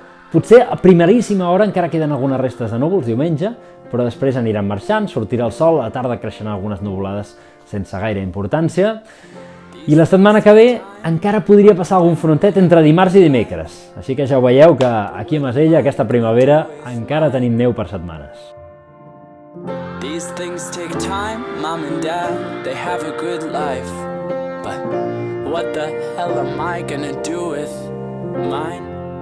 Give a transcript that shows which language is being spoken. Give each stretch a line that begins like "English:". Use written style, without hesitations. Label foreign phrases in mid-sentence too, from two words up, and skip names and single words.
Catalan: Potser a primeríssima hora encara queden algunes restes de núvols diumenge, però després aniran marxant, sortirà el sol, a la tarda creixeran algunes nuvolades sense gaire importància. I la setmana que ve encara podria passar algun frontet entre dimarts i dimecres. Així que ja ho veieu que aquí a Masella, aquesta primavera, encara tenim neu per setmanes.
English: These things take time, mom and dad, they have a good life. But what the hell am I gonna do with mine?